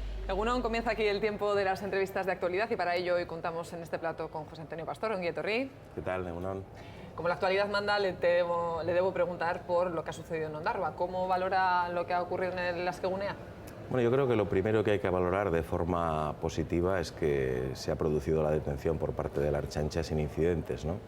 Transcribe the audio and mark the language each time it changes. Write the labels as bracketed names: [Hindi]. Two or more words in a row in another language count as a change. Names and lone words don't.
[Basque] Egunon, [Spanish] comienza aquí el tiempo de las entrevistas de actualidad y para ello hoy contamos en este plato con José Antonio Pastor, [Basque] ongi etorri. [Spanish] ¿Qué tal, Egunon? Como la actualidad manda, le debo preguntar por lo que ha sucedido en Ondarroa. ¿Cómo valora lo que ha ocurrido en el Askegunea? Bueno, yo creo que lo primero que hay que valorar de forma positiva es que se ha producido la detención por parte de la Ertzaintza sin incidentes, ¿no?